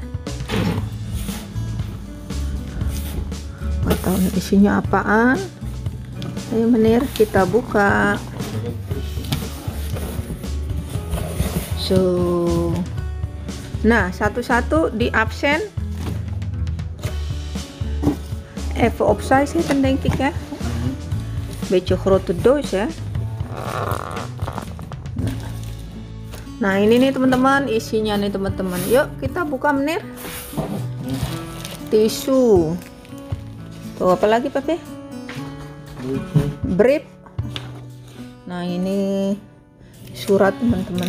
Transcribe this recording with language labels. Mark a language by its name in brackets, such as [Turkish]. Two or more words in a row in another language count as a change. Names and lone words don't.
[Indonesian] Nggak tahu nih isinya apaan. Ayo menir, kita buka. So, nah satu-satu di absen. [Dutch] Even opzij zitten denk ik, ya. Beetje grote doos, [Indonesian] ya. Nah ini nih teman-teman isinya nih teman-teman. Yuk kita buka menir. Tisu. Tuh apa lagi Pepe? Brief. Nah ini surat teman-teman.